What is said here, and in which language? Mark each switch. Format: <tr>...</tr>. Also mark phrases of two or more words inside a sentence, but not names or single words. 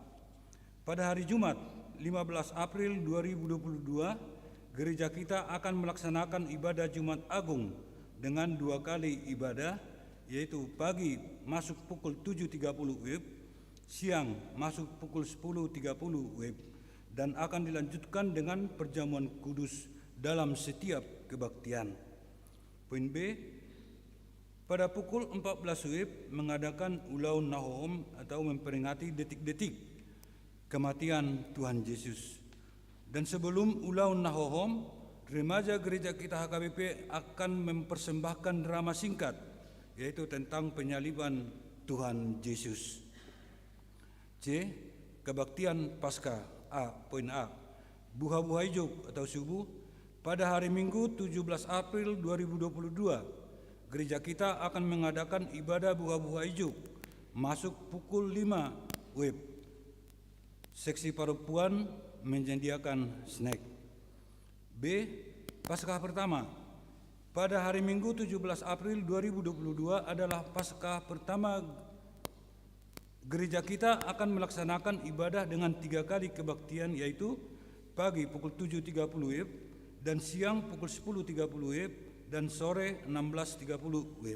<id>Pada hari Jumat 15 April 2022, gereja kita akan melaksanakan ibadah Jumat Agung dengan 2 kali ibadah, yaitu pagi masuk pukul 7.30 WIB, siang masuk pukul 10.30 WIB, dan akan dilanjutkan dengan perjamuan kudus dalam setiap kebaktian. Poin B, pada pukul 14 WIB mengadakan ulau Nahom atau memperingati detik-detik kematian Tuhan Yesus. Dan sebelum ulau Nahom, remaja gereja kita HKBP akan mempersembahkan drama singkat, yaitu tentang penyaliban Tuhan Yesus. C, kebaktian Paskah A. Poin A, buha-buha hijau atau subuh. Pada hari Minggu 17 April 2022, gereja kita akan mengadakan ibadah buha-buha hijau masuk pukul 5 WIB. Seksi perempuan menyediakan snack. B, Paskah pertama. Pada hari Minggu 17 April 2022 adalah Paskah pertama. Gereja kita akan melaksanakan ibadah dengan 3 kali kebaktian, yaitu pagi pukul 7.30 WIB, dan siang pukul 10.30 WIB, dan sore 16.30 WIB.</id>